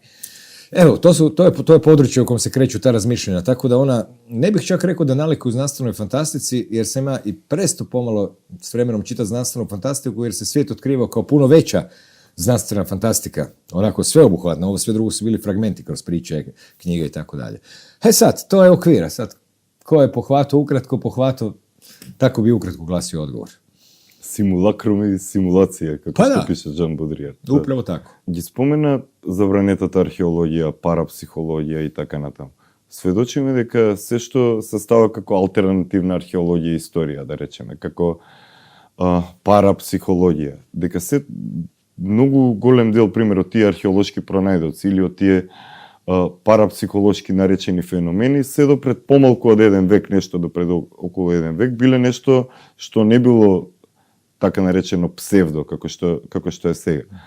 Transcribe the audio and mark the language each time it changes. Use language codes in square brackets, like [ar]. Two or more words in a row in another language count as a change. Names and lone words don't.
[hr] Evo, to je područje u kojem se kreću ta razmišljanja, tako da ona, ne bih čak rekao da nalikuju znanstvenoj fantastici, jer se ima i presto pomalo s vremenom čitati znanstvenu fantastiku, jer se svijet otkrivao kao puno veća znanstvena fantastika, onako sveobuhvatna, ovo sve drugo su bili fragmenti kroz priče, knjige i tako dalje. Sad, to je okvira, sad, ko je pohvatao, ukratko pohvatao, tako bi ukratko glasio odgovor. [mk] Симулакрум и симулација, како што пише Жан Бодрија. Управо тако. Ги спомена забранетата археологија, парапсихологија и така натаму. Сведочиме дека се што се става како алтернативна археологија и историја, да речеме, како парапсихологија, дека се многу голем дел, пример, од тие археолошки пронајдоци или од тие парапсихолошки наречени феномени, се до пред помалку од еден век, нешто до пред околу еден век, биле нешто што не било така наречено псевдо, како што е сега.